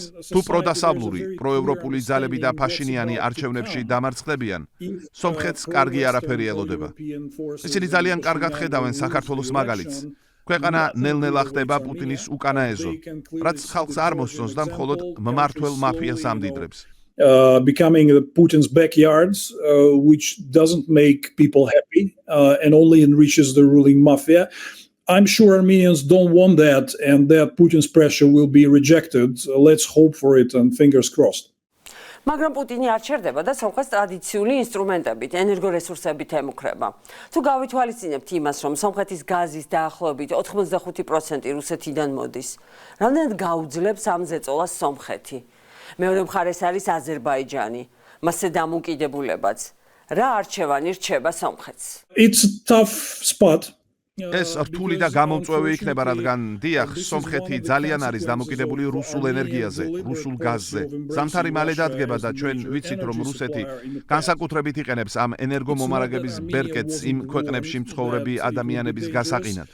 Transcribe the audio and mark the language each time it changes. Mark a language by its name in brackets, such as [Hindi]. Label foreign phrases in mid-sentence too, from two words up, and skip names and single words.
[Georgian] თუ პროდასავლური, პროევროპული ძალები და ფაშინიანი არჩევნებში დამარცხდებიან, სომხეთს კარგი არაფერი ელოდება. ისინი ძალიან კარგად ხედავენ საქართველოს მაგალითს. ქვეყანა ნელ-ნელა ხდება პუტინის უკანაეზო, რაც ხალხს არ მოსწონს და მხოლოდ მმართველ მაფიას ამდიდრებს. [English] Becoming Putin's backyards, which doesn't make people happy and only enriches the ruling mafia. I'm sure Armenians don't want that and that Putin's pressure will be rejected. Let's hope for it and fingers crossed. [Georgian] მაგრამ პუტინი არ ჩერდება და სომხეთს ტრადიციული ინსტრუმენტებით, ენერგორესურსებით ემუქრება. თუ გავითვალისწინებთ იმას, რომ სომხეთის გაზის დაახლოებით 85% რუსეთიდან მოდის, რამდენად გაუძლებს ამ ზეწოლას სომხეთი? მეორე მხარეს არის აზერბაიჯანი, მასზე დამოუკიდებულებაც. რა არჩევანი რჩება სომხეთს? [English] It's a tough spot. [Georgian] ეს რთული და გამომწვევი იქნება, რადგან დიახ, სომხეთი ძალიან არის დამოკიდებული რუსულ ენერგიაზე, რუსულ გაზზე. ზამთარი მალე დადგება და ჩვენ ვიცით, რომ რუსეთი განსაკუთრებით იყენებს ამ ენერგომომარაგების ბერკეტს იმ ქვეყნებში მცხოვრები ადამიანების გასაყინად.